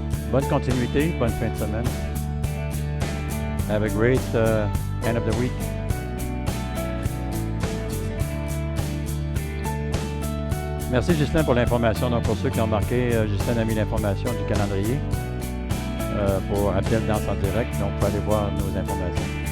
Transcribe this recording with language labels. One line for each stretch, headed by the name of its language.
French: Bonne continuité, bonne fin de semaine.
English: Have a great end of the week.
French: Merci Ghislain pour l'information. Donc pour ceux qui ont marqué, Ghislain a mis l'information du calendrier pour Appel Danse en direct. Donc vous pouvez aller voir nos informations.